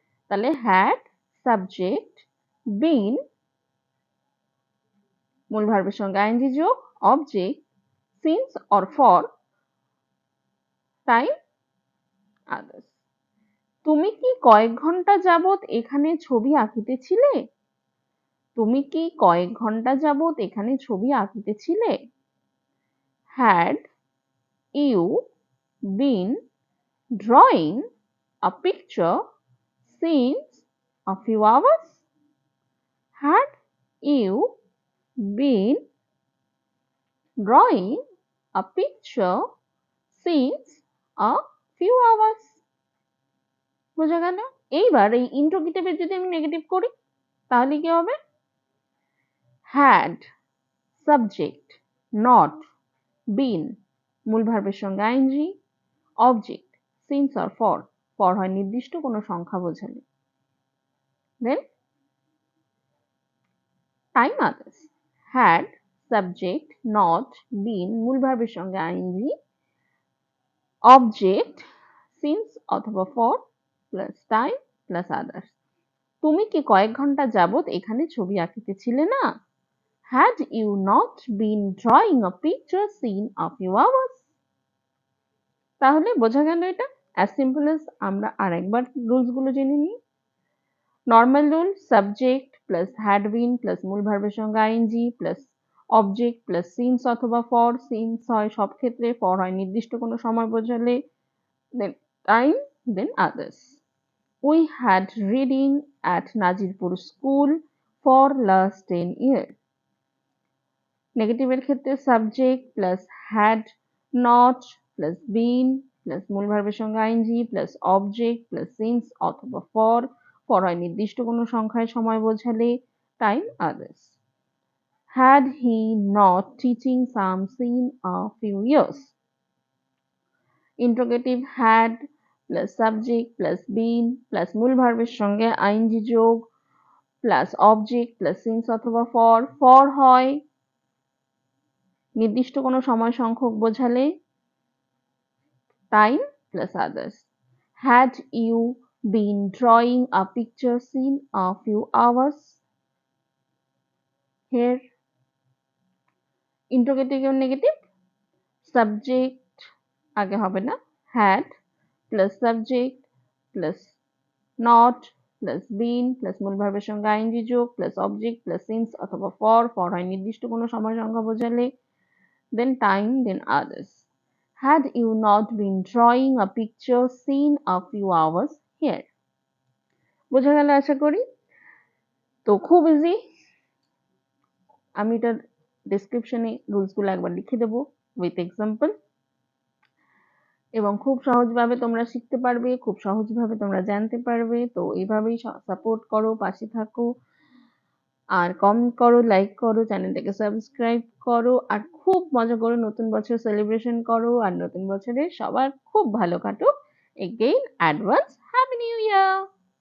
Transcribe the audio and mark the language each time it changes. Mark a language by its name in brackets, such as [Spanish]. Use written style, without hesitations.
[Bangla] তাহলে had, subject, বিন, মূল ভার্বের সঙ্গে আইএনজি যোগ, object, since or for, time, others. তুমি কি কয়েক ঘন্টা যাবত এখানে ছবি আঁকিতেছিলে? তুমি কি কয়েক ঘন্টা যাবত এখানে ছবি আঁকিতেছিলে? [English] Had you been drawing a picture since a few hours? Had you been drawing a picture since a few hours? [Bangla] বোঝা গেল? এইবার এই ইন্ট্রোগেটিভের যদি আমি নেগেটিভ করি তাহলে কি হবে? [English] had, subject, not, been, [Bangla] মূল ভার্বের সঙ্গে [English] ING, object, since or for. [Bangla] For হয় নির্দিষ্ট কোনো সংখ্যা বোঝালে। দেন time others. [English] had, subject, not, been, [Bangla] মূল ভার্বের সঙ্গে [English] ING, object, since অথবা for plus time plus others. [Bangla] তুমি কি কয়েক ঘন্টা যাবত এখানে ছবি আঁকিতেছিলে না? [English] Had you not been drawing a picture seen a few hours? [Bangla] তাহলে বোঝা গেল এটা। [English] as simple as [Bangla] আমরা আরেকবার রুলস গুলো জেনে নিই। Normal rule, subject plus had been plus মূল ভার্বের সঙ্গে ING plus object plus since অথবা ফর, সিন্স হয় সব ক্ষেত্রে, ফর হয় নির্দিষ্ট কোনো সময় বোঝালে, দেন time, then others. [English] We had reading at Nazirpur school for last 10 years. [Bangla] নেগেটিভের ক্ষেত্রে subject plus had not plus been plus মূল ভার্বের সঙ্গে ING plus object plus since অথবা ফর, ফর হয় নির্দিষ্ট কোনো সংখ্যায় সময় বোঝালে, time others. [English] Had he not teaching some seen a few years? [Bangla] Interrogative had plus subject plus been plus মূল ভার্বের সঙ্গে আইএনজি যোগ প্লাস অবজেক্ট প্লাস সিন্স অথবা ফর, ফর হয় নির্দিষ্ট কোনো সময় সংখ্যক বোঝালে, time plus others. [English] Had you been drawing a picture since a few hours? [Bangla] Hair interrogative এবং নেগেটিভ, সাবজেক্ট আগে হবে না, had plus subject plus not plus been plus মূল ভার্বের সঙ্গে আইএনজি যোগ প্লাস অবজেক্ট প্লাস সিন্স অথবা ফর, ফর হয় নির্দিষ্ট কোনো সময় সংখ্যা বোঝালে, [English] then time, then others. Had you not been drawing a picture seen a few hours here? [Bangla] বোঝা গেল আশা করি। তো খুব ইজি, আমি এটার ডেসক্রিপশনে রুলসগুলো একবার লিখে দেবো উইথ এক্সাম্পল, এবং খুব সহজভাবে তোমরা শিখতে পারবে, খুব সহজভাবে তোমরা জানতে পারবে। তো এইভাবেই সাপোর্ট করো, পাশে থাকো, আর কমেন্ট করো, লাইক করো, চ্যানেলটাকে সাবস্ক্রাইব করো, আর খুব মজা করো, নতুন বছর সেলিব্রেশন করো, আর নতুন বছরে সবার খুব ভালো কাটুক। Again advance happy new year.